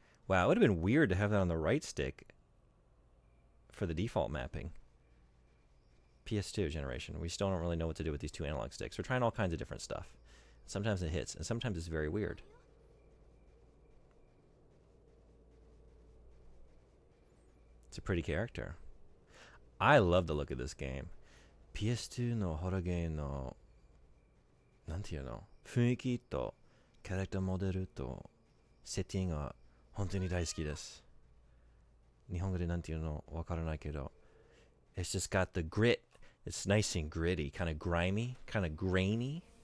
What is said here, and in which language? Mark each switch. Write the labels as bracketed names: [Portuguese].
[English] Wow, it would have been weird to have that on the right stick for the default mapping. PS2 generation. We still don't really know what to do with these two analog sticks. We're trying all kinds of different stuff. Sometimes it hits, and sometimes it's very weird. It's a pretty character. I love the look of this game. [Japanese] PS2 のホラーゲームのなんていうの雰囲気とキャラクターモデルとセッティングが本当に大好きです。日本語でなんていうのわからないけど [English] It's just got the grit. It's nice and gritty, kind of grimy, kind of grainy.